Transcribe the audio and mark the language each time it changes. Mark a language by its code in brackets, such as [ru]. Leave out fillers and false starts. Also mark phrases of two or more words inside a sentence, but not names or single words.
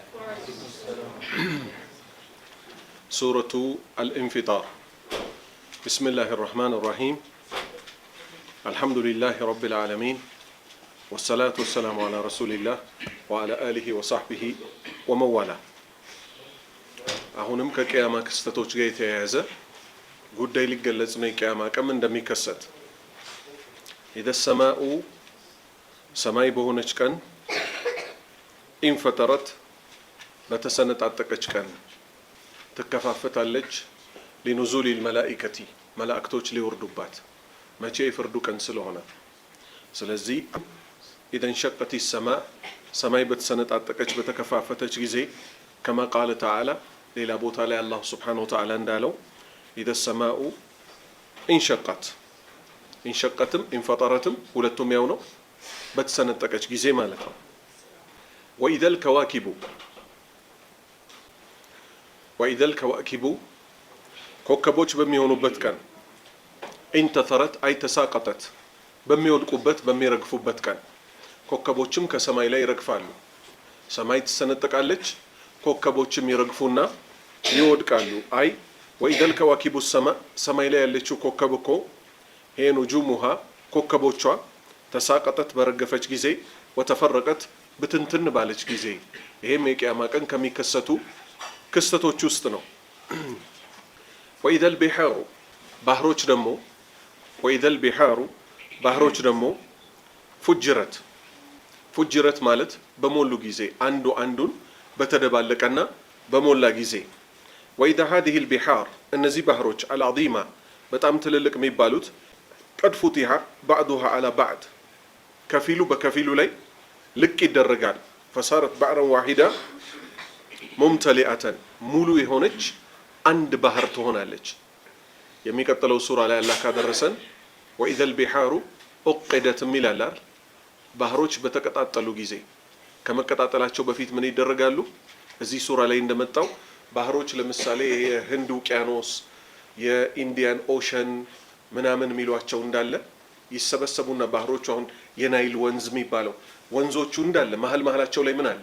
[ar] سورة الانفطار. بسم الله الرحمن الرحيم. الحمد لله رب العالمين، والصلاة والسلام على رسول الله وعلى آله وصحبه ومن والاه. [am] አሁንም ከቂያማ ክስተቶች ጋር የተያያዘ ጉዳይ ሊገለጽ ነው። የቂያማ ቀን እንደሚከሰት [ar] إذا السماء [am] ሰማይ በሆነች ቀን ኢንፈጠረት በተሰነጣጠቀች ቀን ትከፋፈታለች። [ar] لنزول الملائكة [am] መላእክቶች ሊወርዱባት መቼ የፍርዱ ቀን ስለሆነ። ስለዚህ [ar] إذا انشقت السماء [am] ሰማይ በተሰነጣጠቀች በተከፋፈተች ጊዜ [ar] كما قال تعالى [am] ሌላ ቦታ ላይ አላህ [ar] سبحانه وتعالى [am] እንዳለው [ar] إذا السماء انشقت [am] انشقتም انفطرتም ሁለቱም ያው ነው፣ በተሰነጠቀች ጊዜ ማለት ነው። وإذا الكواكب ኮከቦች በሚሆኑበት ቀን [ar] انتثرت أي تساقطت [am] በሚወድቁበት በሚረግፉበት ቀን ኮከቦችም ከሰማይ ላይ ይረግፋሉ። ሰማይ ትሰነጠቃለች፣ ኮከቦችም ይረግፉና ይወድቃሉ። አይ [ar] وإذا الكواكب السماء [am] ሰማይ ላይ ያለችው ኮከብ እኮ [ar] هي نجومها [am] ኮከቦቿ ተሳቀጠት በረገፈች ጊዜ ወተፈረቀት ብትንትን ባለች ጊዜ ይሄም የቂያማ ቀን ከሚከሰቱ ክስተቶች ውስጥ ነው። [ar] وإذا البحار [am] ባህሮች ደግሞ [ar] وإذا البحار [am] ባህሮች ደግሞ ፉጅረት ፉጅረት ማለት በሞሉ ጊዜ አንዱ አንዱን በተደባለቀና በሞላ ጊዜ [ar] وإذا هذه البحار [am] እነዚህ ባህሮች العظيمة በጣም ትልልቅ የሚባሉት [ar] قد فتح بعضها على بعض [am] ከፊሉ በከፊሉ ላይ ልቅ ይደረጋል። [ar] فصارت بحرا واحدة [am] ممتلئة ሙሉ የሆነች አንድ ባህር ትሆናለች። የሚቀጥለው ሱራ ላይ አላህ ካደረሰን [ar] وإذا البحار أقدت [am] ሚላላር ባህሮች በተቀጣጠሉ ጊዜ ከመቀጣጠላቸው በፊት ምን ይደረጋሉ? እዚህ ሱራ ላይ እንደመጣው ባህሮች ለምሳሌ የህንድ ውቅያኖስ የኢንዲያን ኦሸን ምናምን የሚሏቸው እንዳለ ይሰበሰቡና ባህሮቹ አሁን የናይል ወንዝ የሚባለው ወንዞቹ እንዳለ መሀላቸው ላይ ምን አለ?